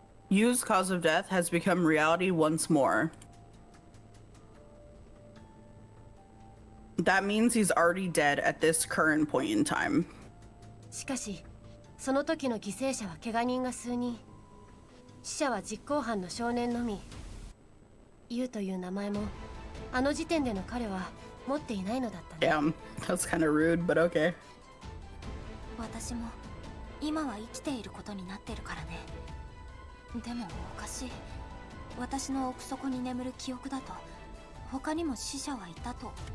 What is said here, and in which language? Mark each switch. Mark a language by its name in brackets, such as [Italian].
[English] Yu's cause of death has become reality once more. That means he's already dead at this current point in time. [Japanese] しかし、その時の犠牲者は怪我人が数人。死者は実行犯の少年のみ。ユウという名前も、あの時点での彼は持っていないのだったね。 [English] Damn, that's kind of rude, but okay. [Japanese] 私も今は生きていることになってるからね。でもおかしい。私の奥底に眠る記憶だと他にも死者はいたと思う。